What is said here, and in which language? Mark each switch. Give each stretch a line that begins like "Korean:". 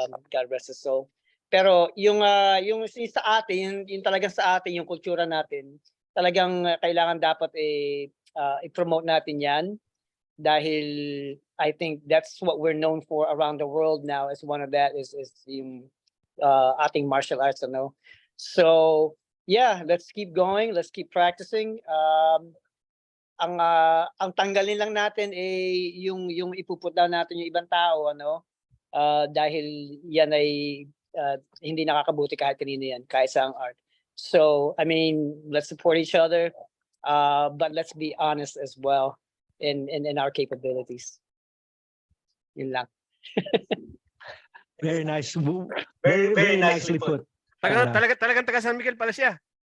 English: God rest his soul.
Filipino: Pero yung sa atin, yung talagang sa atin, yung kultura natin, talagang kailangan dapat i-promote natin 'yan dahil
English: I think that's what we're known for around the world now. Is one of that is
Filipino: yung ating
English: martial arts, ano. So yeah, let's keep going, let's keep practicing.
Filipino: Ang tanggalin lang natin yung ipupunta natin yung ibang tao, ano, dahil yan ay hindi nakakabuti kahit kanino yan, kahit sa ang art.
English: So I mean, let's support each other, but let's be honest as well in our capabilities.
Filipino: Yun lang.
English: Very nice. Very nicely put.
Filipino: Talagang taga San Miguel pala siya.